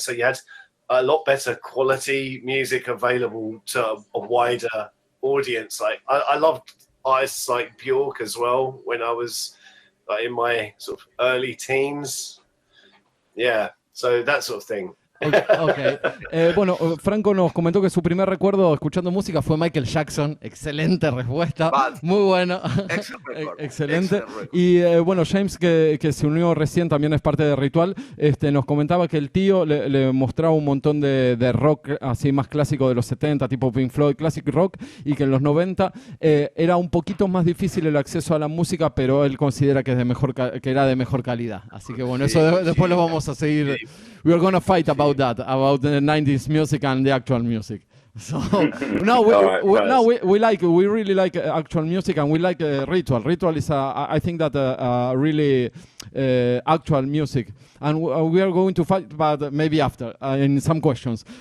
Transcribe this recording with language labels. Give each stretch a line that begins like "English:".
English: So you had a lot better quality music available to a wider audience. Like I loved artists like Björk as well when I was in my sort of early teens. Yeah, so that sort of thing. Okay.
Spanish: Bueno, Franco nos comentó que su primer recuerdo escuchando música fue Michael Jackson. Excelente respuesta. Muy bueno. Excelente. Y bueno, James, que se unió recién, también es parte de Ritual, nos comentaba que el tío le mostraba un montón de rock así más clásico de los 70, tipo Pink Floyd, classic rock, y que en los 90 era un poquito más difícil el acceso a la música, pero él considera que, que era de mejor calidad. Así que bueno, eso después lo vamos a seguir.
English: We are going to fight about the 90s music and the actual music. So no, we really like actual music, and we like Ritual. Ritual is I think that really actual music, and we are going to fight, but maybe after in some questions.